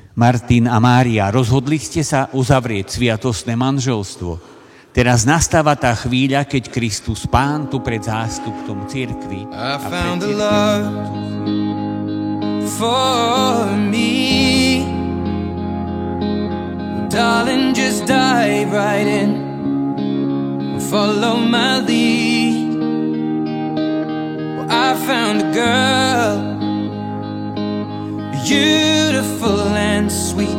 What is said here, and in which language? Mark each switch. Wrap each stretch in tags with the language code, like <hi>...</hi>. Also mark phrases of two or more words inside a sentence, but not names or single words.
<sk>Martin a Mária, rozhodli ste sa uzavrieť sviatostné manželstvo. Teraz nastáva tá chvíľa, keď Kristus Pán tu pred zástupom cirkvi a pred</sk> <en>for me, darling, just dive right in and follow my lead. Well, I found a girl, beautiful and sweet.</en>